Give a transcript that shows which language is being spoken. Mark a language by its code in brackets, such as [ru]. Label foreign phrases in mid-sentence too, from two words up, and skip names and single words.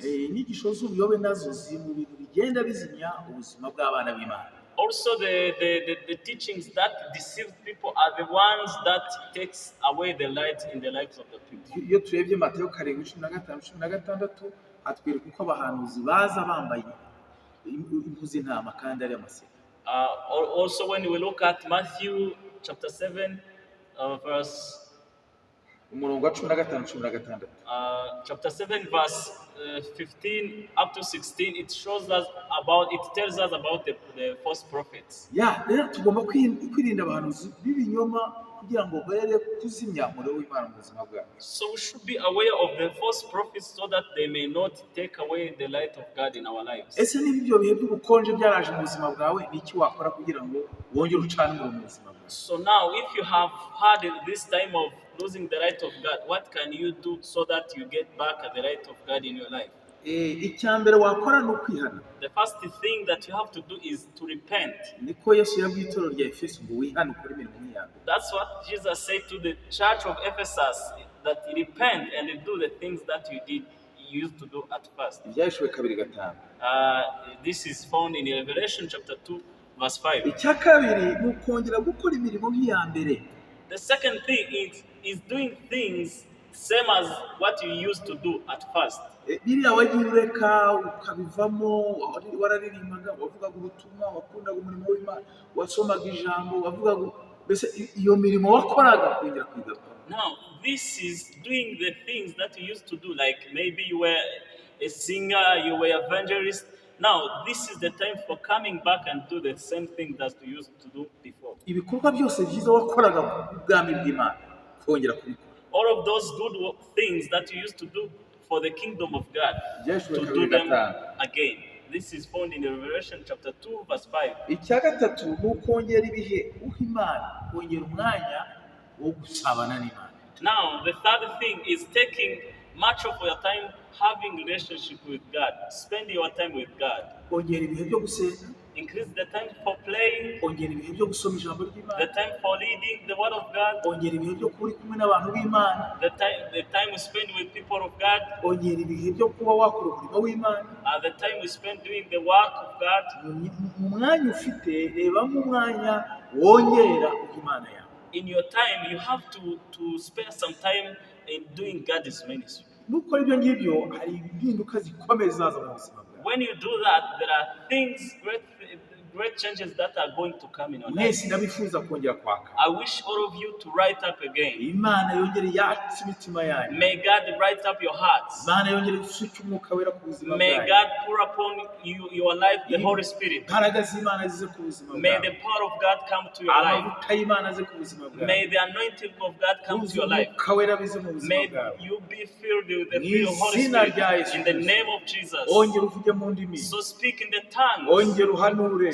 [rw] Inyigisho z'ubuyobe nazo ziri mu bintu bigenda bizimya ubuzima bw'abana b'Imana. [en] Also, the teachings that deceive people are the ones that takes away the light in the lives of the people. [rw] Iyo turebye Mateyo 7:15-16 atwereka uko abahanuzi baza bambaye impu z'intama kandi ari amaseka. [en] Also, when we look at Matthew chapter 7, verse [rw] umurongo wa 15 16. [en] Chapter 7 verse 15 up to 16, it shows us about, it tells us about the false prophets. [rw] Rero tugomba kwirinda abahanuzi b'ibinyoma kugira ngo bare kuzimya umuriro w'Imana mu buzima bwacu. [en] So we should be aware of the false prophets so that they may not take away the light of God in our lives. [rw] Ese niba ibyo bihe by'ubukonje byaraje mu buzima bwawe, ni iki wakora kugira ngo wongere ucane umuriro mu buzima bwawe? [en] So now if you have had this time of losing the light of God, what can you do so that you get back the light of God in your life? [rw] Icyambere wakora ni ukwihana. [en] The first thing that you have to do is to repent. [rw] Niko Yesu yabwiye itorero rya Efeso ngo wihane ukore imirimo nk'iyawe. [en] That's what Jesus said to the church of Ephesus, that repent and do the things that you used to do at first. [rw] Ibyahishwe 2:5. [en] This is found in Revelation chapter 2 verse 5. [rw] Icya kabiri ni ukongera gukora imirimo nk'iya mbere. [en] The second thing is doing things same as what you used to do at first. [rw] Biriya wagiye ureka ukabivamo, wararirimbaga, wavugaga ubutumwa, wakundaga umurimo w'Imana, wasomaga ijambo, wavugaga mbese iyo mirimo wakoraga kongera kwigaruka. [en] Now this is doing the things that you used to do, like maybe you were a singer, you were evangelist. Now this is the time for coming back and do the same thing that you used to do before. [rw] Ibikorwa byose byiza wakoraga ku bwami bw'Imana kongera kubikora. [en] All of those good things that you used to do for the kingdom of God, to do them again. This is found in Revelation chapter 2 verse 5. [rw] Icya gatatu ni ukongera ibihe uha Imana, kongera umwanya wo gusabana n'Imana. [en] Now the third thing is taking much of your time having relationship with God. Spend your time with God. [rw] Kongera ibihe byo gusenga. [en] Increase the time for playing. [rw] Kongera ibihe byo gusoma ijambo ry'Imana. [en] The time for reading the word of God. [rw] Kongera ibihe byo kuba uri kumwe n'abantu b'Imana. [en] The time we spend with people of God. [rw] Kongera ibihe byo kuba wakora umurimo w'Imana. [en] The time we spend doing the work of God. [rw] Mu mwanya ufite, rebamo umwanya wongera uha Imana yawe. [en] In your time, you have to spare some time in doing God's ministry. [rw] Nukora ibyo ngibyo, hari impinduka zikomeye zaza mu buzima bwawe. [en] When you do that, there are things, great changes that are going to come in your life. [rw] Mwese ndabifuza kongera kwaka. [en] I wish all of you to write up again. [rw] Imana yongere yatse imitima yanyu. [en] May God write up your hearts. [rw] Imana yongere gusuka umwuka wera ku buzima bwawe. [en] May God pour upon you your life the Holy Spirit. [rw] Imbaraga z'Imana zize ku buzima bwawe. [en] May the power of God come to your life. [rw] Amavuta y'Imana aze ku buzima bwawe. [en] May the anointing of God come to your life. [rw] Umwuka wera bize mu buzima [en] May [rw] bwawe. [en] you be filled with the free Holy Spirit in the name of Jesus. [rw] Ongera uvuge mu ndimi. [en] So speak in the tongues. [rw] Ongera uhanure.